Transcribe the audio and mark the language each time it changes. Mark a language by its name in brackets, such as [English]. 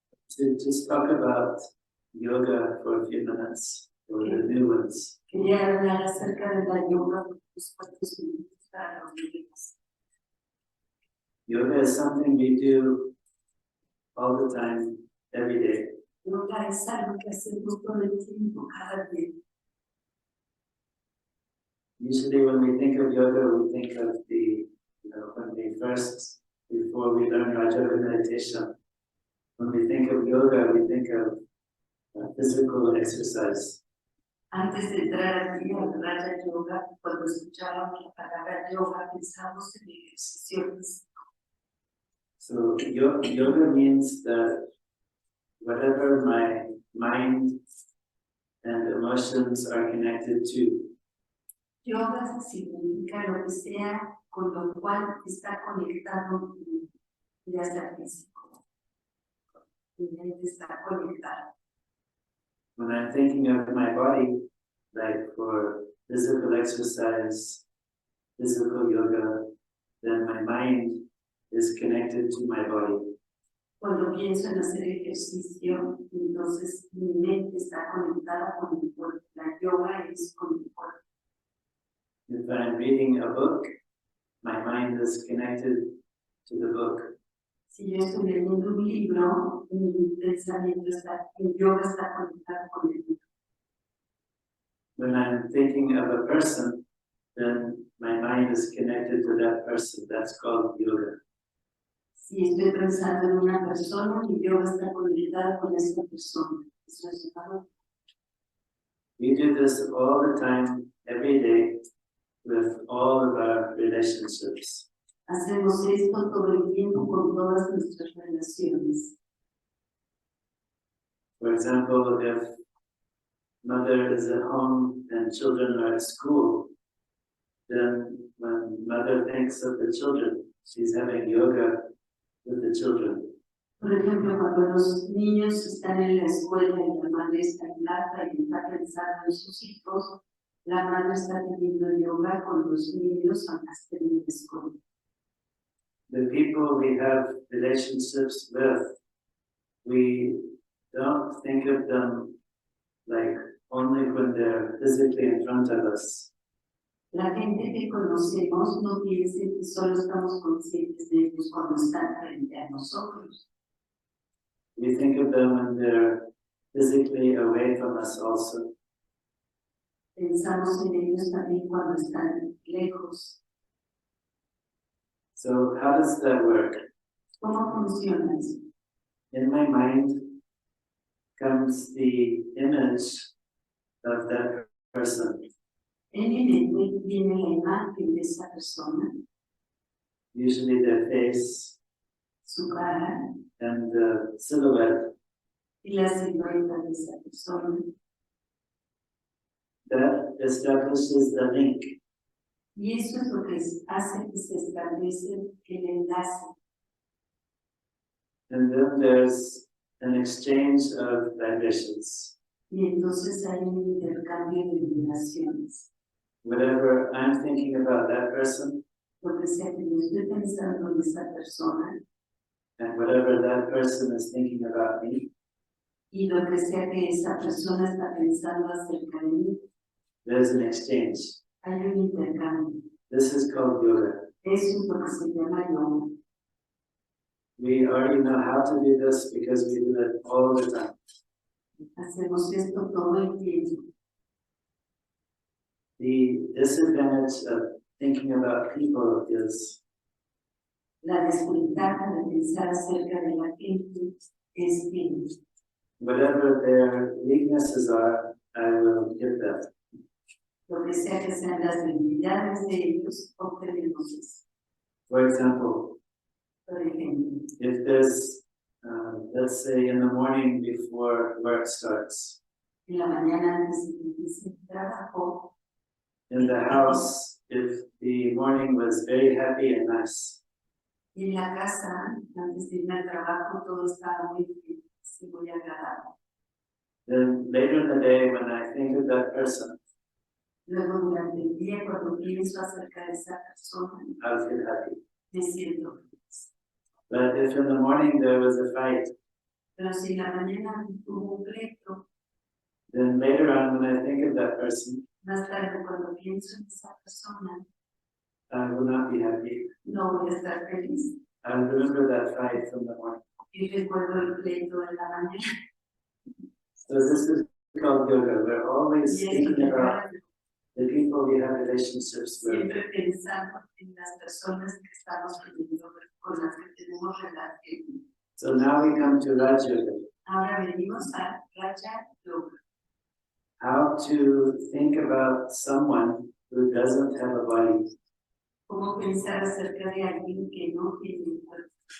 [English] To just talk about yoga for a few minutes, or the new ones. [Spanish] Quería hablar acerca de la yoga por los cuantos minutos para los niños. [English] Yoga is something we do all the time, every day. [Spanish] Yoga es algo que hacemos todo el tiempo, cada día. [English] Usually when we think of yoga, we think of when we first, before we learn Raja meditation, when we think of yoga, we think of physical exercise. [Spanish] Antes de entrar aquí al Raja Yoga, cuando escuchábamos la palabra yoga, pensamos en ejercicio físico. [English] So yoga means that whatever my mind and emotions are connected to, [Spanish] Yoga significa lo que sea con lo cual está conectado ya sea físico. Mi mente está conectada. [English] when I'm thinking of my body, like for physical exercise, physical yoga, then my mind is connected to my body. [Spanish] Cuando pienso en hacer ejercicio, entonces mi mente está conectada con mi cuerpo. La yoga es con mi cuerpo. [English] If I'm reading a book, my mind is connected to the book. [Spanish] Si yo estoy leyendo un libro, mi pensamiento está, el yoga está conectado con el libro. [English] When I'm thinking of a person, then my mind is connected to that person. That's called yoga. [Spanish] Si estoy pensando en una persona, mi yoga está conectada con esa persona. Eso es llamado. [English] We do this all the time, every day, with all of our relationships. [Spanish] Hacemos esto todo el tiempo con todas nuestras relaciones. [English] For example, if mother is at home and children are at school, then when mother thinks of the children, she's having yoga with the children. [Spanish] Por ejemplo, cuando los niños están en la escuela y la madre está en casa y está pensando en sus hijos, la madre está teniendo yoga con los niños aunque estén en la escuela. [English] The people we have relationships with, we don't think of them like only when they're physically in front of us. [Spanish] La gente que conocemos no piensen que solo estamos conscientes de ellos cuando están frente a nosotros. [English] We think of them when they're physically away from us also. [Spanish] Pensamos en ellos también cuando están lejos. [English] So how does that work? [Spanish] ¿Cómo funciona eso? [English] In my mind comes the image of that person. [Spanish] En mi mente viene la imagen de esa persona, [English] Usually their face [Spanish] su cara [English] and the silhouette. [Spanish] y la silueta de esa persona. [English] That establishes the link. [Spanish] Y eso es lo que hace que se establece el enlace. [English] And then there's an exchange of vibrations. [Spanish] Y entonces hay un intercambio de vibraciones. [English] Whatever I'm thinking about that person, [Spanish] Lo que sea que yo estoy pensando en esa persona [English] and whatever that person is thinking about me, [Spanish] y lo que sea que esa persona está pensando acerca de mí, [English] there's an exchange. [Spanish] hay un intercambio. [English] This is called yoga. [Spanish] Eso es lo que se llama yoga. [English] We already know how to do this because we do it all the time. [Spanish] Hacemos esto todo el tiempo. [English] The disadvantage of thinking about people is [Spanish] La desventaja de pensar acerca de la gente es que [English] whatever their weaknesses are, I will get that. [Spanish] lo que sea que sean las debilidades de ellos, obtenemos eso. [English] For example, [Spanish] Por ejemplo, [English] if there's, let's say in the morning before work starts, [Spanish] en la mañana antes de que inicie el trabajo, [English] in the house, if the morning was very happy and nice, [Spanish] y en la casa, antes de irme al trabajo, todo estaba muy feliz. y muy agradable. [English] Then later in the day, when I think of that person, [Spanish] Luego durante el día, cuando pienso acerca de esa persona, [English] I'll feel happy. [Spanish] me siento feliz. [English] But if in the morning there was a fight, [Spanish] Pero si en la mañana hubo un pleito, [English] then later on when I think of that person, [Spanish] más tarde cuando pienso en esa persona, [English] I will not be happy. [Spanish] no voy a estar feliz. [English] I'll remember that fight from the morning. [Spanish] Y recuerdo el pleito de la mañana. [English] So this is called yoga. We're always [Spanish] Y esto [English] thinking [Spanish] me [English] about [Spanish] hace [English] the people we have relationships with. [Spanish] siempre pensando en las personas que estamos teniendo, con las que tenemos relación. [English] So now we come to Raj Yoga. [Spanish] Ahora venimos a Raja Yoga. [English] How to think about someone who doesn't have a body. [Spanish] Cómo pensar acerca de alguien que no tiene un cuerpo.